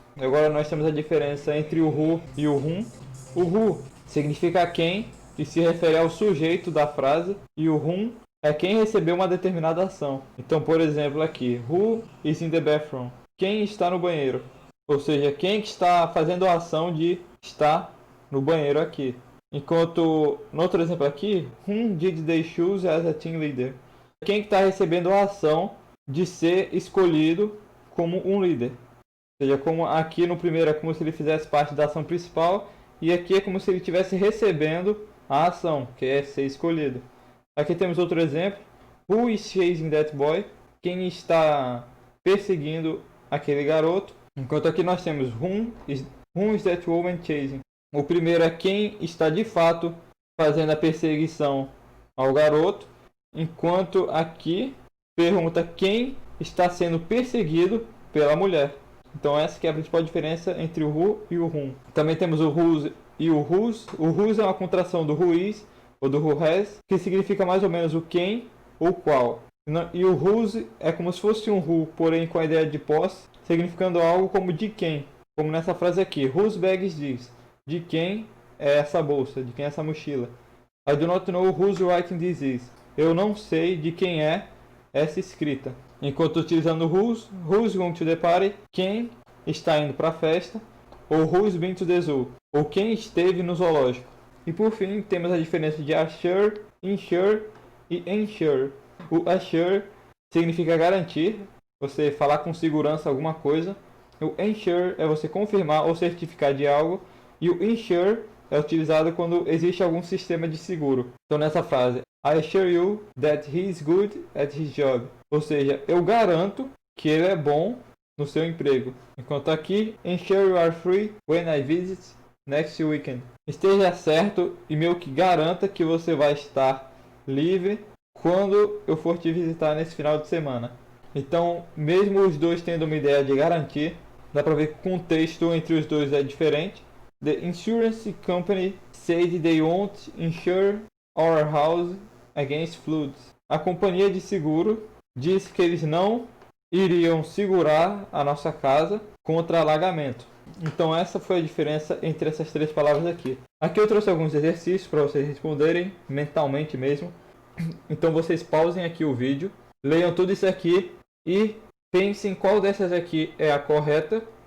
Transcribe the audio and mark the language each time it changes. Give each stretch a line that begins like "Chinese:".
Portuguese: Agora nós temos a diferença entre o who e o whom. O who significa quem e se refere ao sujeito da frase, e o whom é quem recebeu uma determinada ação. Então, por exemplo, aqui,
English: who is in the bathroom?
Portuguese: Quem está no banheiro? Ou seja, quem está fazendo a ação de estar no banheiro aqui. Enquanto, no outro exemplo aqui,
English: whom did they choose as a team leader?
Portuguese: Quem está recebendo a ação de ser escolhido como um líder. Ou seja, como aqui no primeiro é como se ele fizesse parte da ação principal, e aqui é como se ele estivesse recebendo a ação, que é ser escolhido. Aqui temos outro exemplo.
English: Who is chasing that boy?
Portuguese: Quem está perseguindo aquele garoto? Enquanto aqui nós temos
English: whom is that woman chasing?
Portuguese: O primeiro é quem está de fato fazendo a perseguição ao garoto, enquanto aqui pergunta quem está sendo perseguido pela mulher. Então essa que é a principal diferença entre o who e o whom. Também temos o whose e o whose. O whose é uma contração do who is ou do who has, que significa mais ou menos o quem ou qual. E o whose é como se fosse um who, porém com a ideia de posse, significando algo como de quem. Como nessa frase aqui,
English: whose bag is this?
Portuguese: De quem é essa bolsa? De quem é essa mochila?
English: I do not know whose writing this is.
Portuguese: Eu não sei de quem é essa escrita. Enquanto utilizando
English: who's going to the party,
Portuguese: quem está indo para a festa, ou
English: who's been to the zoo,
Portuguese: ou quem esteve no zoológico. E por fim, temos a diferença de assure, insure e ensure. O assure significa garantir, você falar com segurança alguma coisa. O ensure é você confirmar ou certificar de algo. E o insure é utilizado quando existe algum sistema de seguro. Então nessa frase,
English: I assure you that he is good at his job.
Portuguese: Ou seja, eu garanto que ele é bom no seu emprego. Enquanto aqui,
English: ensure you are free when I visit next weekend.
Portuguese: Esteja certo e meio que garanta que você vai estar livre quando eu for te visitar nesse final de semana. Então, mesmo os dois tendo uma ideia de garantir, dá para ver que o contexto entre os dois é diferente.
English: The insurance company said they won't insure our house against floods.
Portuguese: A companhia de seguro disse que eles não iriam segurar a nossa casa contra alagamento. Então essa foi a diferença entre essas três palavras aqui. Aqui eu trouxe alguns exercícios para vocês responderem mentalmente mesmo. Então vocês pausem aqui o vídeo, leiam tudo isso aqui e pensem qual dessas aqui é a correta.